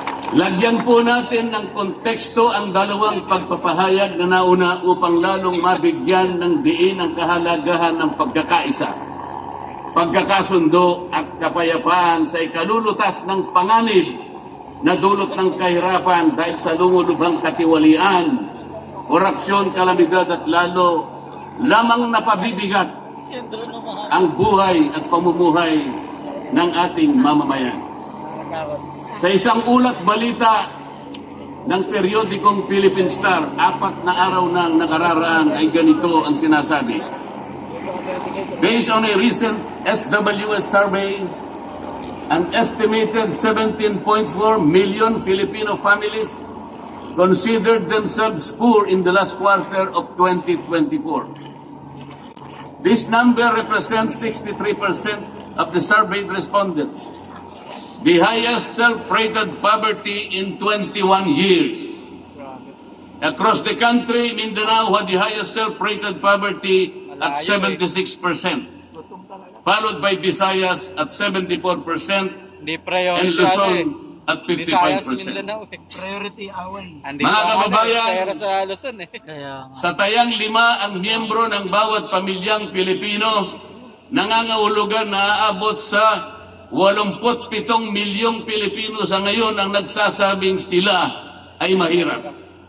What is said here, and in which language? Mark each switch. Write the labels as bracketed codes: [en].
[tl] Lagyan po natin ng konteksto ang dalawang pagpapahayag na nauna upang lalong mabigyan ng diin ang kahalagahan ng pagkakaisa, pagkakasundo at kapayapaan sa ikalulutas ng panganib na dulot ng kahirapan dahil sa lumulubhang katiwalian, korupsyon, kalamidad at lalo lamang napabibigat ang buhay at pamumuhay ng ating mamamayan. Sa isang ulat balita ng periodikong Philippine Star, 4 na araw nang nakararaan ay ganito ang sinasabi. [en] Based on a recent SWS survey, an estimated 17.4 million Filipino families considered themselves poor in the last quarter of 2024. This number represents 63% of the surveyed respondents, the highest self-rated poverty in 21 years. Across the country, Mindanao had the highest self-rated poverty at 76%, followed by Visayas at 74% and Luzon at 55%. Priority away. [tl] Mga kababayan, sa tayang 5 ang miyembro ng bawat pamilyang Pilipino, nangangahulugan na aabot sa 87 milyong Pilipino sa ngayon ang nagsasabing sila ay mahirap.